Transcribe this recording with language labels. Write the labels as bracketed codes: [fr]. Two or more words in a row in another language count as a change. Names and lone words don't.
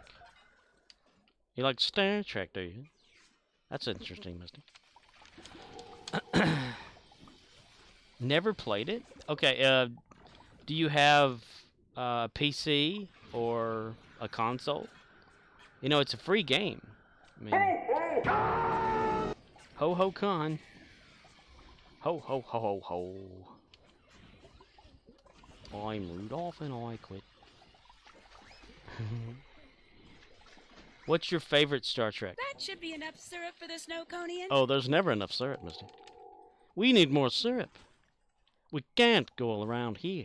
[en] You like Star Trek, do you? That's interesting, mister. Never played it? Okay, do you have a PC or a console? You know, it's a free game. I mean, ho ho con. Ho ho ho ho ho. I'm Rudolph and I quit. What's your favorite Star Trek? That should be enough syrup for the Snowconian. Oh, there's never enough syrup, mister. We need more syrup. We can't go around here.